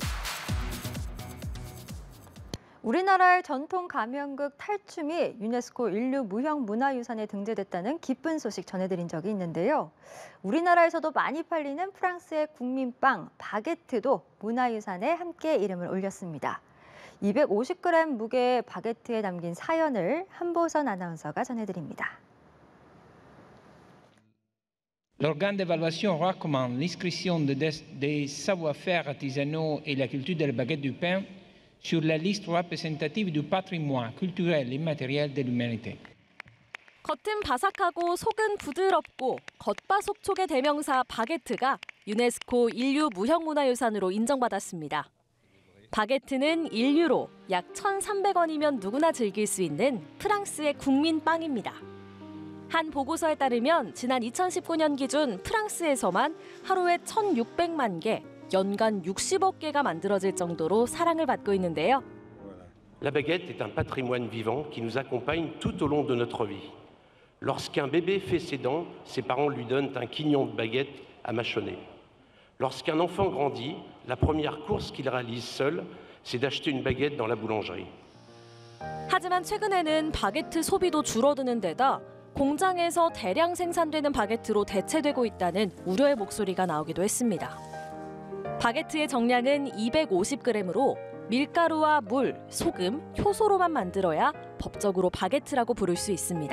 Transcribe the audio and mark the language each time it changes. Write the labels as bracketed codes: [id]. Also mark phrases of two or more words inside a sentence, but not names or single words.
[ko] 우리나라의 전통 가면극 탈춤이 유네스코 인류 무형문화유산에 등재됐다는 기쁜 소식 전해드린 적이 있는데요. 우리나라에서도 많이 팔리는 프랑스의 국민빵 바게트도 문화유산에 함께 이름을 올렸습니다. 250g 무게의 바게트에 담긴 사연을 한보선 아나운서가 전해드립니다. [fr] L'organe d'évaluation recommande l'inscription des savoir-faire artisanaux et la culture de la baguette du pain sur la liste représentative du patrimoine culturel et matériel de l'humanité. [ko] 겉은 바삭하고 속은 부드럽고 겉바속촉의 대명사 바게트가 유네스코 인류 무형문화유산으로 인정받았습니다. 바게트는 1유로 약 1,300원이면 누구나 즐길 수 있는 프랑스의 국민빵입니다. 한 보고서에 따르면 지난 2019년 기준 프랑스에서만 하루에 1,600만 개, 연간 60억 개가 만들어질 정도로 사랑을 받고 있는데요. [fr] La baguette est un patrimoine vivant qui nous accompagne tout au long de notre vie. Lorsqu'un bébé fait ses dents, ses parents lui donnent un quignon de baguette à mâchonner. Lorsqu'un enfant grandit, la première course qu'il réalise seul, c'est d'acheter une baguette dans la boulangerie. [ko] 하지만 최근에는 바게트 소비도 줄어드는 데다 공장에서 대량 생산되는 바게트로 대체되고 있다는 우려의 목소리가 나오기도 했습니다. 바게트의 정량은 250g으로 밀가루와 물, 소금, 효소로만 만들어야 법적으로 바게트라고 부를 수 있습니다.